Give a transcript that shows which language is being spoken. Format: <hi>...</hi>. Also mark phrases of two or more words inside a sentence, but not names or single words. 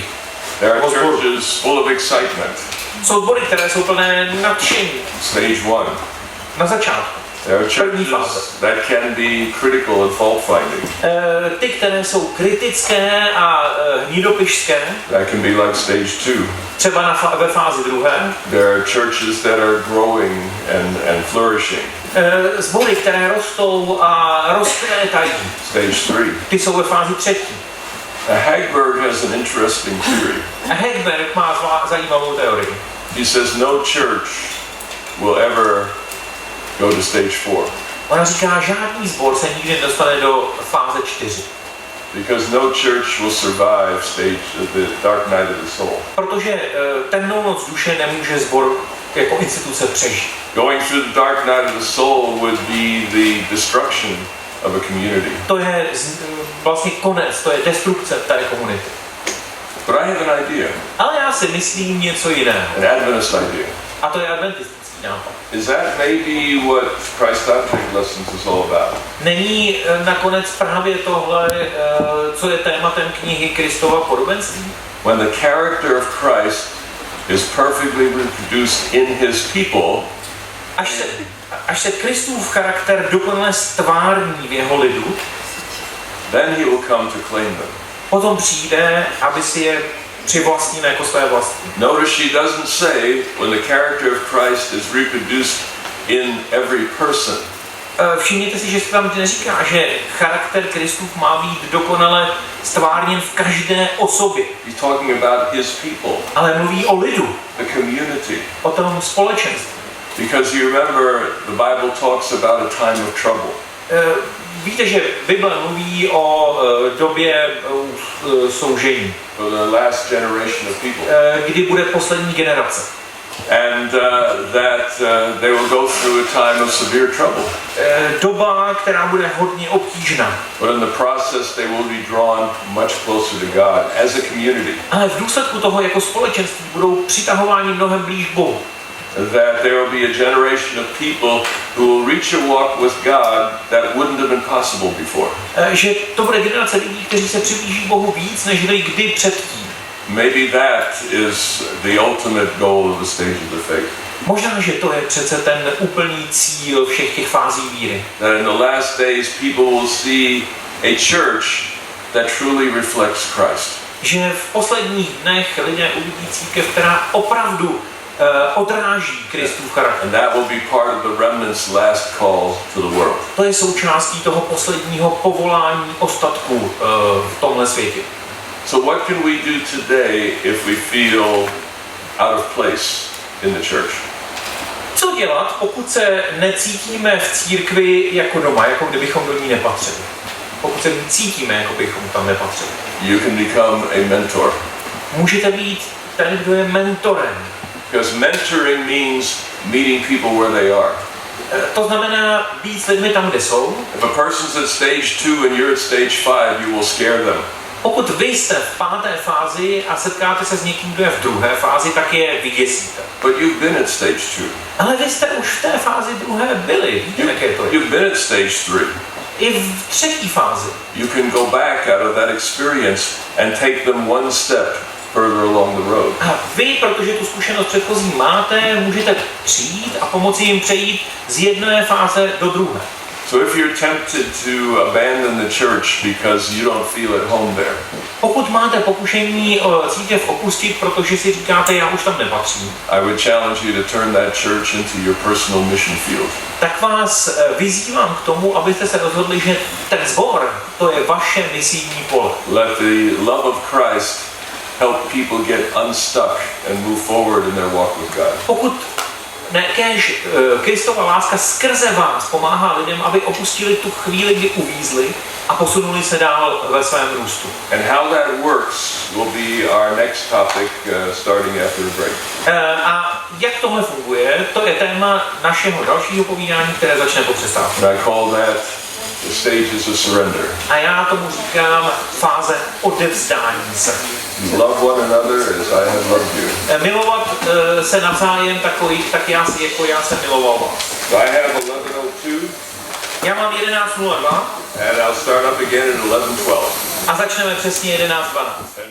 <en>There are churches full of excitement.</en> <cs>Jsou sbory, které jsou plné nadšení.</cs> <en>Stage one.</en> <cs>Na začátku.</cs> <en>There are churches that can be critical and fault finding.</en> <cs>Ty, které jsou kritické a hnidopišské.</cs> <en>That can be like stage two.</en> <cs>Třeba ve fázi druhé.</cs> <en>There are churches that are growing and flourishing.</en> <cs>Sbory, které rostou a rozkvétají.</cs> <en>Stage three.</en> <cs>Ty jsou ve fázi třetí.</cs> <en>Hagberg has an interesting theory.</en> <cs>Hagberg má zajímavou teorii.</cs> <en>He says no church will ever go to stage 4.</en> <cs>Ona říká, žádný sbor se nikdy nedostane do fáze 4.</cs> <en>Because no church will survive the dark night of the soul.</en> <cs>Protože temnou noc duše nemůže sbor jako instituce přežít.</cs> <en>Going through the dark night of the soul would be the destruction of a community.</en> <cs>To je vlastně konec, to je destrukce té komunity.</cs> <en>But I have an idea.</en> <cs>Ale já si myslím něco jiného.</cs> <en>An Adventist idea.</en> <cs>A to je adventistický nápad.</cs> <en>Is that maybe what Christ Doctrine Lessons is all about?</en> <cs>Není nakonec právě tohle, co je tématem knihy Kristova podobenství?</cs> <en>When the character of Christ is perfectly reproduced in his people,</en> <cs>až se Kristův charakter dokonale stvární v jeho lidu,</cs> <en>then he will come to claim them.</en> <cs>potom přijde, aby si je přivlastnil jako své vlastní.</cs> <en>Notice she doesn't say when the character of Christ is reproduced in every person.</en> <cs>Všimněte si, že se tam neříká, že charakter Kristův má být dokonale stvárněn v každé osobě.</cs> <en>He's talking about his people,</en> <cs>Ale mluví o lidu,</cs> <en>the community.</en> <cs>o tom společenství.</cs> <en>Because you remember the Bible talks about a time of trouble.</en> <cs>Víte, že Bible mluví o době soužení.</cs> <en>For the last generation of people.</en> <cs>Kdy bude poslední generace.</cs> <en>And that they will go through a time of severe trouble.</en> <cs>Doba, která bude hodně obtížná.</cs> <en>But in the process they will be drawn much closer to God as a community.</en> <cs>Ale v důsledku toho jako společenství budou přitahováni mnohem blíž Bohu.</cs> <en>That there will be a generation of people who will reach a walk with God that wouldn't have been possible before.</en> <cs>Že to bude generace lidí, kteří se přiblíží Bohu víc, než kdy předtím.</cs> <en>Maybe that is the ultimate goal of the stage of the faith.</en> <cs>Možná, že to je přece ten úplný cíl všech těch fází víry.</cs> <en>That in the last days people will see a church that truly reflects Christ.</en> <cs>Že v posledních dnech lidé uvidí církev, která opravdu odráží Kristův charakter.</cs> <en>And that will be part of the remnant's last call to the world.</en> <cs>To je součástí toho posledního povolání ostatků v tomhle světě.</cs> <en>So what can we do today if we feel out of place in the church?</en> <cs>Co dělat, pokud se necítíme v církvi jako doma, jako kdybychom do ní nepatřili? Pokud se cítíme, jako bychom tam nepatřili.</cs> <en>You can become a mentor.</en> <cs>Můžete být ten, kdo je mentorem.</cs> <en>Because mentoring means meeting people where they are.</en> <cs>To znamená být s lidmi tam, kde jsou.</cs> <en>If a person's at stage 2 and you're at stage 5, you will scare them.</en> <cs>Pokud vy jste v 5. fázi a setkáte se s někým, kdo je v 2. fázi, tak je vyděsíte.</cs> <en>But you've been at stage 2.</en> <cs>Ale vy jste už v té fázi 2. byli. Víte, jaké to je?</cs> <en>You've been at stage 3.</en> <cs>I v 3. fázi.</cs> <en>You can go back out of that experience and take them one step further along the road.</en> <cs>A vy, protože tu zkušenost předchozí máte, můžete přijít a pomoci jim přejít z jedné fáze do druhé.</cs> <en>So if you're tempted to abandon the church because you don't feel at home there,</en> <cs>Pokud máte pokušení církev opustit, protože si říkáte, já už tam nepatřím,</cs> <en>I would challenge you to turn that church into your personal mission field.</en> <cs>tak vás vyzývám k tomu, abyste se rozhodli, že ten sbor, to je vaše misijní pole.</cs> <en>Let the love of Christ help people get unstuck and move forward in their walk with God.</en> <cs>Pokud kež Kristova láska skrze vás pomáhá lidem, aby opustili tu chvíli, kdy uvízli a posunuli se dál ve svém růstu.</cs> <en>And how that works will be our next topic starting after the break.</en> <cs>A jak tohle funguje, to je téma našeho dalšího povídání, které začne po přestávce.</cs> <en>And I call that the stages of surrender.</en> <cs>A já tomu říkám fáze odevzdání se.</cs> <en>Love one another as I have loved you.</en> <cs>Milovat se navzájem tak já jsem miloval vás.</cs> <en>So I have 11:02.</en> <cs>Já mám 11:02</cs> <en>And I'll start up again at 11:12.</en> <cs>a začneme přesně 11:12.</cs>